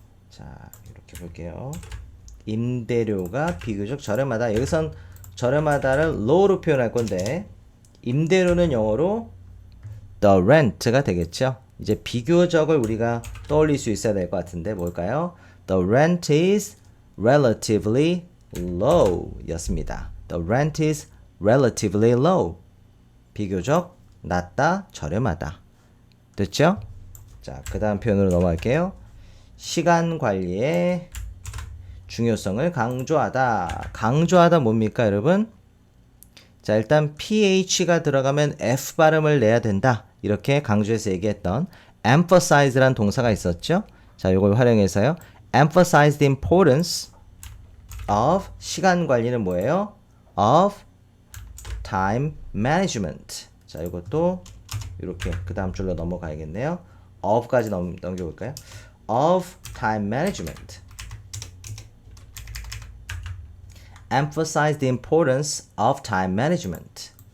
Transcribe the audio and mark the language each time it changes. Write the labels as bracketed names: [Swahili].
[Korean] 자, 이렇게 볼게요. 임대료가 비교적 저렴하다. 여기선 저렴하다를 low로 표현할 건데 임대료는 영어로 the rent가 되겠죠. 이제 비교적을 우리가 떠올릴 수 있어야 될 것 같은데 뭘까요? [English] The rent is relatively low [Korean] 였습니다. [English] The rent is relatively low. [Korean] 비교적 낮다, 저렴하다. 됐죠? 자, 그 다음 표현으로 넘어갈게요. 시간 관리의 중요성을 강조하다. 강조하다 뭡니까, 여러분? 자, 일단 ph가 들어가면 f 발음을 내야 된다. 이렇게 강조해서 얘기했던 emphasize란 동사가 있었죠. 자, 이걸 활용해서요. [English] emphasize the importance of [Korean] 시간 관리는 뭐예요? [English] of time management. [Korean] 자, 이것도 이렇게 그 다음 줄로 넘어가야겠네요. [English] of까지 [Korean] 넘겨볼까요? [English] of time management. emphasize the importance of time management.